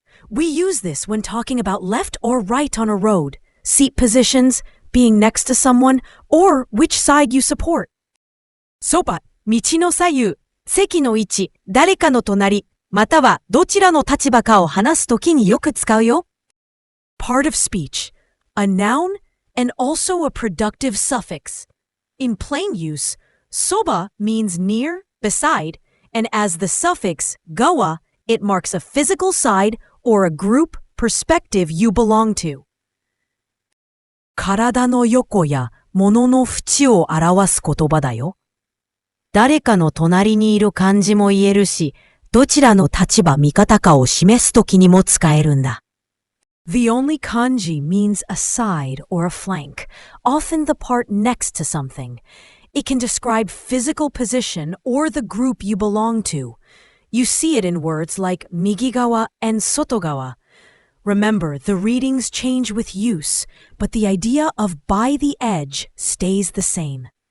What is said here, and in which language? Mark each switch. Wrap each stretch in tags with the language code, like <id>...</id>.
<en>We use this when talking about left or right on a road, seat positions, being next to someone, or which side you support.</en> <ja>Soba, 道の左右、席の位置、誰かの隣、またはどちらの立場かを話すときによく使うよ。</ja> <en>Part of speech, a noun and also a productive suffix. In plain use, soba means near, beside, and as the suffix gawa, it marks a physical side or a group, perspective you belong to.</en> <ja>体の横や物の縁を表す言葉だよ。誰かの隣にいる感じも言えるし、どちらの立場味方かを示すときにも使えるんだ。</ja> <en>The only kanji means a side or a flank, often the part next to something. It can describe physical position or the group you belong to. You see it in words like migigawa and sotogawa. Remember, the readings change with use, but the idea of by the edge stays the same.</en>